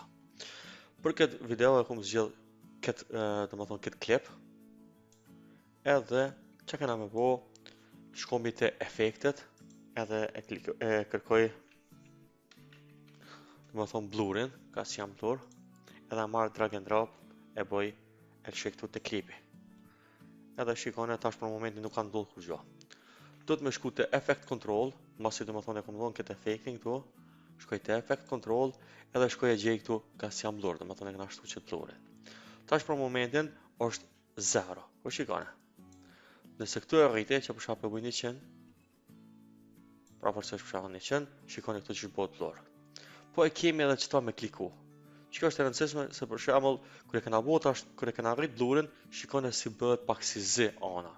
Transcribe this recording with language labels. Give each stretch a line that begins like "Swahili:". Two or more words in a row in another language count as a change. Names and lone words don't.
Albanian: Për këtë video e kam zgjedh domethënë këtë klip. Edhe çka kena më bëu, shkomi te efektet, edhe e kërkoj domethënë blurin, ka si jam blur, edhe marr
English: drag and drop
Albanian: e bëj e lëshoj këtu te klipi. Edhe shikone tash për momentin nuk ka ndodhur kur gjë. Do të më shku te
English: effect control,
Albanian: masi domethënë e kam dhënë këtë efektin këtu, shkoj te
English: effect control,
Albanian: edhe shkoj e gjej këtu ka si jam blur, domethënë e kena ashtu që blurin. Tash për momentin është 0. Po shikone. Nëse këtu e rrite që për shkak e bëj 100, pra përsëri për shkak 100, shikoni këtu që bëhet blur. Po e kemi edhe çto me kliku. Çka është e rëndësishme se për shembull kur e kena bëu tash, kur e kena rrit blurin, shikoni si bëhet pak si z anash.